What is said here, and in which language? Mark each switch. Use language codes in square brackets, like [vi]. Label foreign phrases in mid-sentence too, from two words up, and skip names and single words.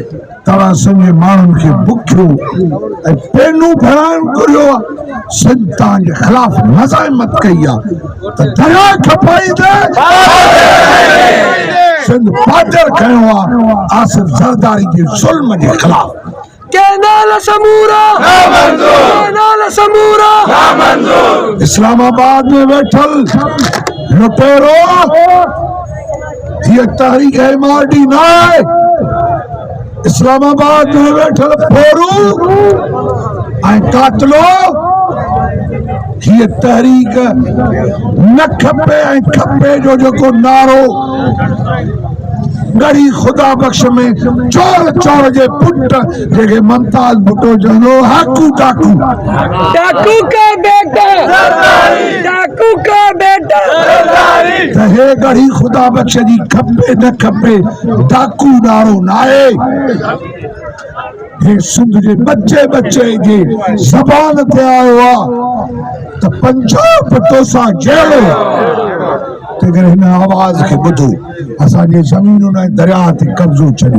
[sd] तव्हां सॼे माण्हुनि खे बुखियो ऐं पेनू भराइण घुरियो आहे, सिंध तव्हांजे ख़िलाफ़ मज़ाहिमत कई आहे त दरिया खपाईंदे सिंध पादर खयो आहे आसिफ ज़रदारी जे ज़ुल्म जे ख़िलाफ़। इस्लामाबाद में बैठल लुटेरो ये तहरीक MRD ना है, इस्लामाबाद में बैठल फोरू ऐं कातलो ये तहरीक न खपे ऐं खपे जो जेको नारो गड़ी खुदा बख्श में चोर चोर जे पुट जेके मुमताज भुट्टो चवंदो हाकू डाकू [ur] ڈاکو کا بیٹا ڈاکو کا بیٹا [sd] त हे गड़ी खुदा बख्श जी खपे न खपे डाकू नारो नाहे। हे सिंध जे बच्चे बच्चे जे ज़बान ते आयो आहे त पंजाब तोसां जहिड़ो तेगर हिन आवाज़ के बुधो असांजे ज़मीनुनि ऐं दरिया ते कब्ज़ो छॾियो।